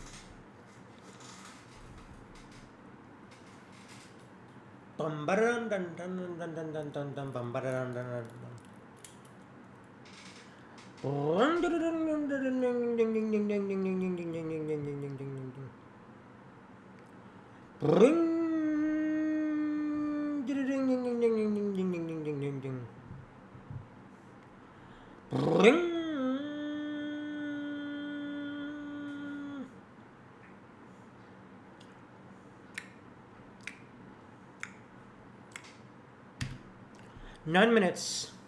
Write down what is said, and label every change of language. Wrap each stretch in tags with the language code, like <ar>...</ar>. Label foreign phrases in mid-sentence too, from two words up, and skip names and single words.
<en>Bum dun dun dun dun dun dun dun dun bum dun dun dun dun. Bum dun dun dun dun dun ding ding ding ding ding ding ding ding ding ding ding ding ding ding ding. Ring ding ding ding ding ding ding ding ding ding ding ding ding. Ring. Nine minutes.</en>